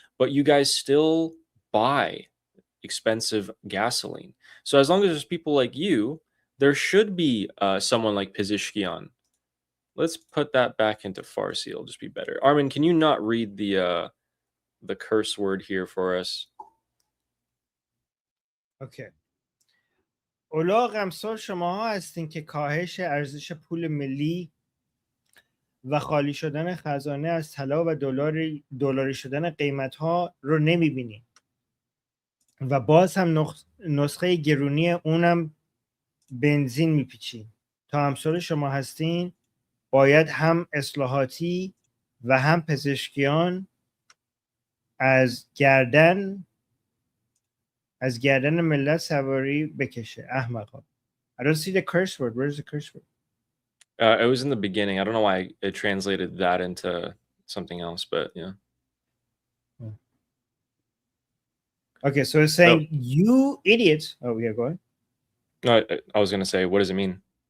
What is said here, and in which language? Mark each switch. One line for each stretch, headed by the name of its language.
English: But you guys still buy expensive gasoline. So as long as there's people like you, there should be someone like Pezeshkian. Let's put that back into Farsi. It'll just be better. Armin, can you not read the curse word here for us? Okay.
Persian: اولاغ امثال شماها هستین که کاهش ارزش پول ملی و خالی شدن خزانه از طلا و دلاری شدن قیمت‌ها رو نمی‌بینین و باز هم نسخه گرونی اونم بنزین میپیچین. تا امثال شما هستین باید هم اصلاحاتی و هم پزشکیان از گردن ملت سواری بکشه. احمقا.
English: I don't see the curse word. Where's the curse word? It was in the beginning. I don't know why it translated that into something else, but yeah. Okay, so it's saying, you idiots. Oh, yeah, go ahead. No, I was going to say, what does it mean?